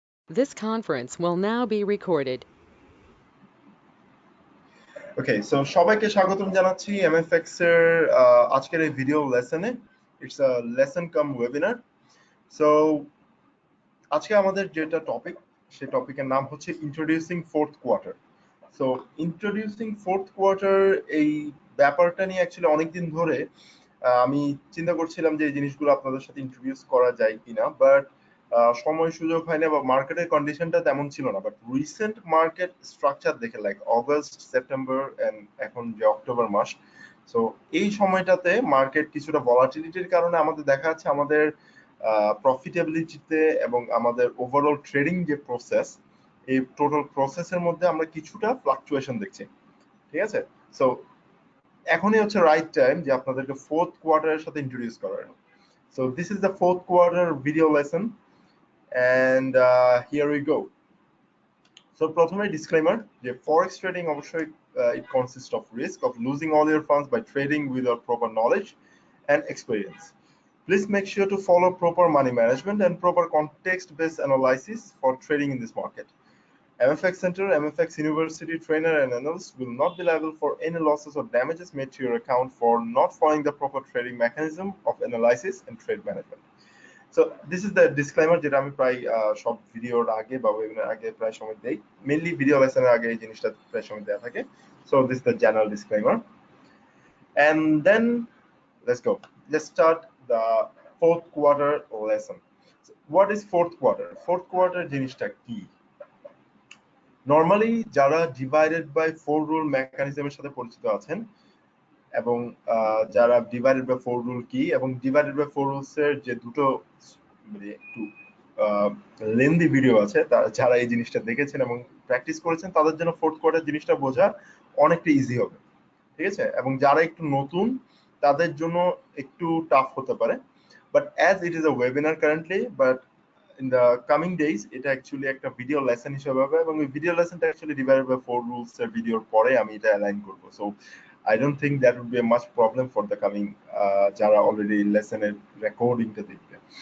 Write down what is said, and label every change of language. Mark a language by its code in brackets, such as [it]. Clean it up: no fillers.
[en] This conference will now be recorded. Okay, so [bn] সবাইকে স্বাগতম জানাচ্ছি MFX এর আজকের এই video লেসনে। [en] It's a lesson cum webinar. [bn] So আজকে আমাদের যেটা টপিক, সেই টপিকের নাম হচ্ছে introducing fourth quarter. So introducing fourth quarter এই ব্যাপারটা নিয়ে অ্যাকচুয়ালি অনেকদিন ধরে আমি চিন্তা করছিলাম যে এই জিনিসগুলো আপনাদের সাথে ইন্ট্রোডিউস করা যায় কিনা, বাট সময় সুযোগ হয় না বা মার্কেটের কন্ডিশনটা তেমন ছিল না। বাট রিসেন্ট মার্কেট স্ট্রাকচার দেখে, লাইক অগস্ট, সেপ্টেম্বর এন্ড এখন যে অক্টোবর মাস, সো এই সময়টাতে মার্কেট কিছুটা ভলাটিলিটির কারণে আমাদের দেখা যাচ্ছে আমাদের প্রফিটেবিলিটিতে এবং আমাদের ওভারঅল ট্রেডিং যে প্রসেস, এই টোটাল প্রসেসের মধ্যে আমরা কিছুটা ফ্লাকচুয়েশন দেখছি। ঠিক আছে, সো এখনই হচ্ছে রাইট টাইম যে আপনাদেরকে ফোর্থ কোয়ার্টারের সাথে ইন্ট্রোডিউস করার। [en] So this is the fourth quarter video lesson and here we go. [bn] So প্রথমে ডিসক্লেমার যে ফরেক্স ট্রেডিং অবশ্যই [en] it consists of risk of losing all your funds by trading without proper knowledge and experience. Please make sure to follow proper money management and proper context-based analysis for trading in this market. MFX Center, MFX University trainer and analyst will not be liable for any losses or damages made to your account for not following the proper trading mechanism of analysis and trade management. So this is the disclaimer [bn] যেটা আমি প্রায় সব ভিডিওর আগে বা webinar আগে প্রায় সময় দেই, মেইনলি ভিডিও লেসনের আগে এই জিনিসটা প্রায় সময় দেওয়া থাকে। [en] So this is the general disclaimer. And then let's go. Let's start the fourth quarter lesson. So what is fourth quarter? [bn] Fourth quarter জিনিসটা কি? নরমালি যারা ডিভাইডেড বাই ফোর রুল মেকানিজমের সাথে পরিচিত আছেন এবং যারা ডিভাইডেড বাই ফোর রুল কি এবং ডিভাইডেড বাই ফোর রুলস এর যে দুটো মানে একটু লেন্দি ভিডিও আছে, যারা এই জিনিসটা দেখেছেন এবং প্র্যাকটিস করেছেন তাদের জন্য ফোর্থ কোয়ার্টার জিনিসটা বোঝা অনেকটা ইজি হবে। ঠিক আছে, এবং যারা একটু নতুন তাদের জন্য একটু টাফ হতে পারে। But [en] as it is a webinar currently, [bn] but [en] in the coming days [bn] এটা অ্যাকচুয়ালি একটা ভিডিও লেসন হিসেবে হবে এবং এই video লেসনটা actually divided by four rules এর ভিডিওর পরে আমি এটা অ্যালাইন করব। [en] so I don't think that would be a much problem for the coming [bn] যারা অলরেডি লেসনের রেকর্ডিংটা দেখবে।